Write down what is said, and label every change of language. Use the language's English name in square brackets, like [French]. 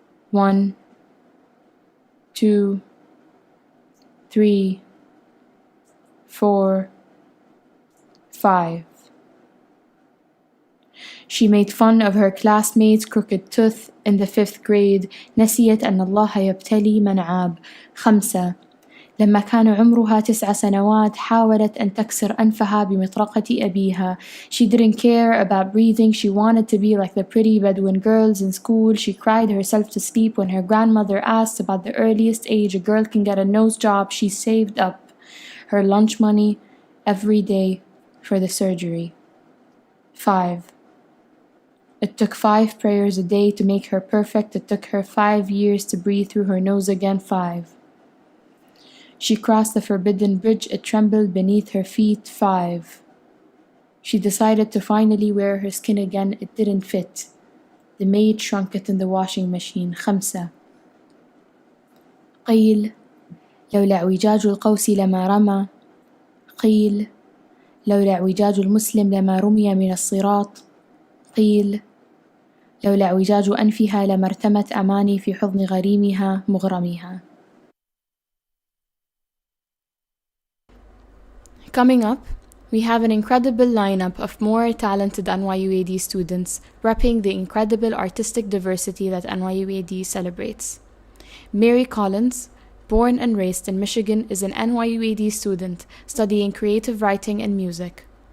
[English] 1, 2, 3, 4, 5. She made fun of her classmate's crooked tooth in the 5th grade. [Arabic] نسيت أن الله يبتلي من عاب. [English] 5. [Arabic] لما كان عمرها 9 سنوات حاولت أن تكسر أنفها بمطرقة أبيها. [English] She didn't care about breathing. She wanted to be like the pretty Bedouin girls in school. She cried herself to sleep when her grandmother asked about the earliest age a girl can get a nose job. She saved up her lunch money every day for the surgery. 5. It took 5 prayers a day to make her perfect. It took her 5 years to breathe through her nose again. 5. She crossed the forbidden bridge. It trembled beneath her feet. 5. She decided to finally wear her skin again. It didn't fit. The maid shrunk it in the washing machine. 5. [Arabic] قيل لولا اعوجاج القوس لما رمى. قيل لولا اعوجاج المسلم لما رمي من الصراط. قيل لولا اعوجاج أنفها لما ارتمت أماني في حضن غريمها مغرمها. [English] Coming up, we have an incredible lineup of more talented NYUAD students repping the incredible artistic diversity that NYUAD celebrates. Mary Collins, born and raised in Michigan, is an NYUAD student studying creative writing and music.